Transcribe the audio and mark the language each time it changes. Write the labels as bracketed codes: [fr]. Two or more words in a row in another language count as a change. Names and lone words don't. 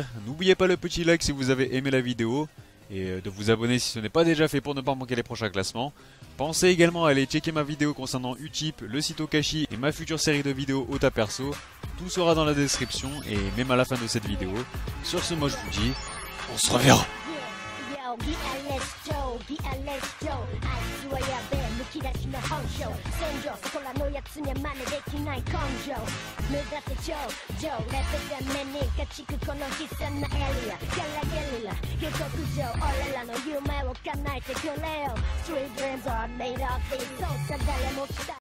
[fr] N'oubliez pas le petit like si vous avez aimé la vidéo et de vous abonner si ce n'est pas déjà fait pour ne pas manquer les prochains classements. Pensez également à aller checker ma vidéo concernant Utip, le site Okashi et ma future série de vidéos Ota Perso. Tout sera dans la description et même à la fin de cette vidéo. Sur ce, moi je vous dis, on se reverra. [ja] むき出しの本性戦場そこらのやつには真似できない根性目指せ頂上レベル目に家畜この悲惨なエリアゲラゲリラ下克上俺らの夢を叶えてくれよ [en] Street dreams are made of these [ja] そうさ誰も期待